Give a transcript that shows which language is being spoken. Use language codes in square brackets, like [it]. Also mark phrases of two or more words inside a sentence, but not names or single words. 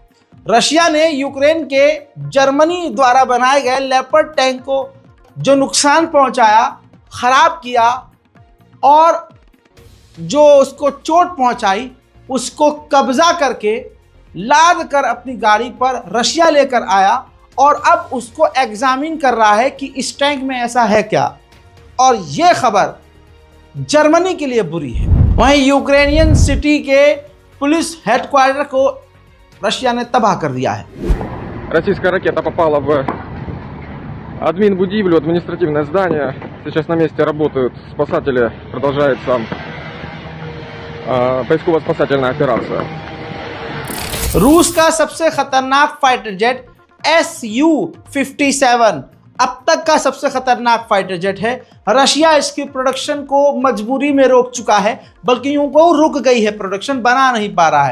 [hi] रशिया ने यूक्रेन के जर्मनी द्वारा बनाए गए लेपर्ड टैंक को जो नुकसान पहुंचाया, खराब किया, और जो उसको चोट पहुंचाई, उसको कब्जा करके लाद कर अपनी गाड़ी पर रशिया लेकर आया, और अब उसको एग्जामिन कर रहा है कि इस टैंक में ऐसा है क्या। और ये खबर जर्मनी के लिए बुरी है। वहीं यूक्रेनियन सिटी के [en] police headquarters [hi] को रशिया ने तबाह कर दिया है। [ru] Российская ракета попала в админбудивлю, административное здание. Сейчас на месте работают спасатели, продолжается поисково-спасательная операция. [hi] रूस का सबसे खतरनाक फाइटर जेट Su-57 अब तक का सबसे खतरनाक फाइटर जेट है। रशिया इसकी प्रोडक्शन को मजबूरी में रोक चुका है, बल्कि यूं को रुक गई है, प्रोडक्शन बना नहीं पा रहा है।